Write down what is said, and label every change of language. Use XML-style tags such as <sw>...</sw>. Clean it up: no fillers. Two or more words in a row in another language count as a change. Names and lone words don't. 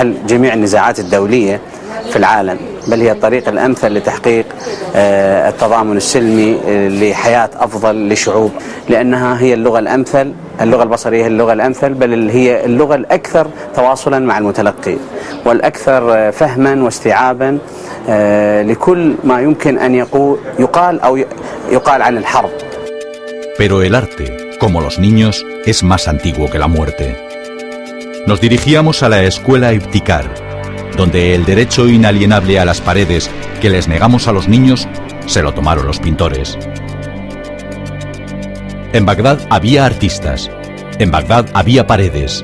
<ar>حل جميع النزاعات الدولية في العالم، بل هي الطريق الأمثل لتحقيق التضامن السلمي لحياة أفضل لشعوب، لأنها هي اللغة الأمثل، اللغة البصرية هي اللغة الأمثل، بل هي اللغة الأكثر تواصلا مع المتلقي والأكثر فهما واستيعابا لكل ما يمكن أن يقال عن الحرب.</ar> <es>Pero el arte, como los niños, es más antiguo que la muerte. Nos dirigíamos a la escuela Ibtikar, donde el derecho inalienable a las paredes que les negamos a los niños se lo tomaron los pintores. En Bagdad había artistas, en Bagdad había paredes.</es>